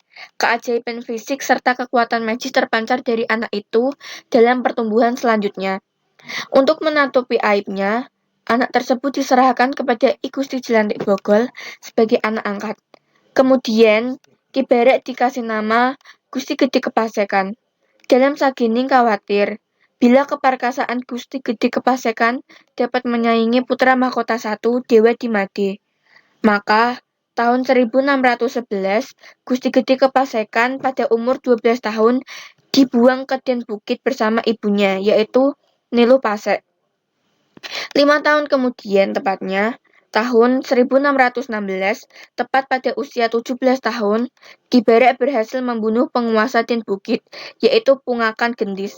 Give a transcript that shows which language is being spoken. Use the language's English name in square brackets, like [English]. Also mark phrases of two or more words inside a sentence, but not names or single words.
[Indonesian] Keajaiban fisik serta kekuatan magis terpancar dari anak itu dalam pertumbuhan selanjutnya. Untuk menutupi aibnya, anak tersebut diserahkan kepada I Gusti Jelantik Bogol sebagai anak angkat. Kemudian, Ki Barek dikasih nama Gusti Gede Kepasekan. Dalem Sagining khawatir, bila keperkasaan Gusti Gede Kepasekan dapat menyaingi putra mahkota 1 Dewa Dimade. Maka, tahun 1611, Gusti Gede Kepasekan pada umur 12 tahun dibuang ke Den Bukit bersama ibunya, yaitu Niluh Pasek. 5 tahun kemudian, tepatnya tahun 1616, tepat pada usia 17 tahun, Ki Barek berhasil membunuh penguasa Den Bukit, yaitu Pungakan Gendis.